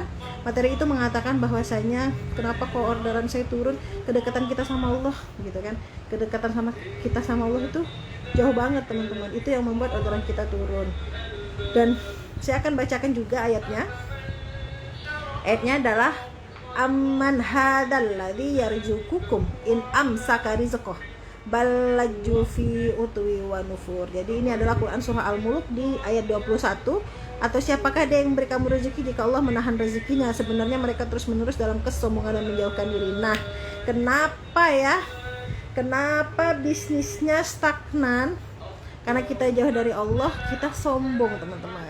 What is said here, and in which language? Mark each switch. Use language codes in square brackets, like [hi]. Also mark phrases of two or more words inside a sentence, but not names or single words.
[id] Materi itu mengatakan bahwasanya kenapa kok orderan saya turun, kedekatan kita sama Allah gitu kan. Kedekatan sama kita sama Allah itu jauh banget teman-teman. Itu yang membuat orderan kita turun. Dan saya akan bacakan juga ayatnya. Ayatnya adalah [ar] أمن هذا الذي يرزقكم إن أمسك رزقه بل لجوا في عتو ونفور. [id] Jadi ini adalah Quran surah Al-Mulk di ayat 21. Atau siapakah dia yang memberi kamu rezeki jika Allah menahan rezekinya? Sebenarnya mereka terus-menerus dalam kesombongan dan menjauhkan diri. Nah, kenapa ya? Kenapa bisnisnya stagnan? Karena kita jauh dari Allah, kita sombong teman-teman.